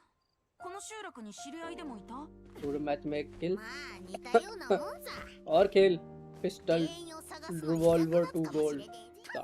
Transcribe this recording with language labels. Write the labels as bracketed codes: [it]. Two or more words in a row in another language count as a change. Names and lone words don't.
[ja] この集落に知り合いでもいた？ [hi] पूरे मैच में एक किल [ja] まあ似たようなもんさ。 [hi] और [en] kill pistol [ja] 原因を探すのに [hi] रिवॉल्वर [ja] 役 [hi] टू [ja] 立つかもし [hi] गोल्ड [ja] れねえぜ。